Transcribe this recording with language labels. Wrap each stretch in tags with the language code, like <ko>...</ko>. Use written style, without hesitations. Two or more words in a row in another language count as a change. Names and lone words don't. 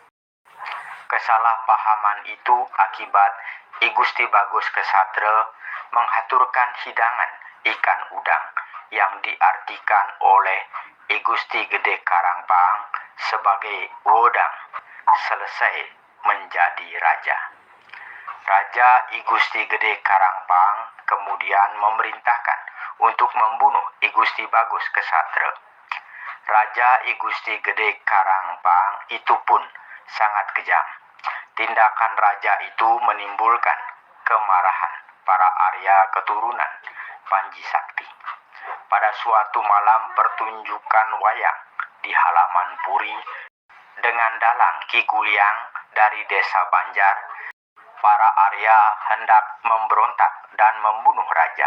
<id>Kesalahpahaman itu akibat I Gusti Bagus Kesatra menghaturkan hidangan ikan udang yang diartikan oleh I Gusti Gede Karangpang sebagai wodang selesai menjadi raja. Raja I Gusti Gede Karangpang kemudian memerintahkan untuk membunuh I Gusti Bagus Kesatra. Raja I Gusti Gede Karangpang itu pun sangat kejam. Tindakan raja itu menimbulkan kemarahan para Arya keturunan Panji Sakti. Pada suatu malam pertunjukan wayang di halaman puri dengan dalang Ki Guliang dari desa Banjar, para Arya hendak memberontak dan membunuh raja.</id>